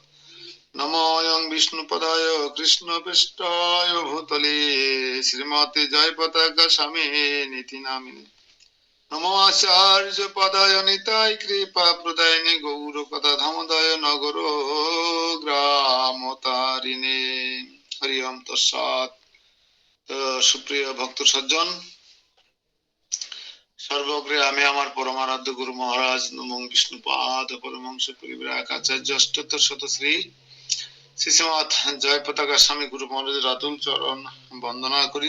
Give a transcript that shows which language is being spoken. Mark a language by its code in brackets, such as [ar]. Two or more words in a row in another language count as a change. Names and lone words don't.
[sa] नमोऽयं विष्णुपदाय कृष्णपृष्ठाय भूतले श्रीमते जयपताका स्वामिनेति नामिने। नमो आचार्यपदाय निताय कृपाप्रदायिने गौरकथाधामोदय नगरो ग्रामतारिणे। हरि ओम तत्सत्। [bn] সুপ্রিয় ভক্ত সজ্জন, সর্বগ্রে আমি আমার পরমারাধ্য গুরু মহারাজ নমঃ বিষ্ণুপাদ পরমহংস পরিব্রাজক আচার্য অষ্টোত্তর শতশ্রী শ্রীশ্রীমৎ জয় পতাকা স্বামী গুরু মহারাজের আতুল চরণ বন্দনা করি।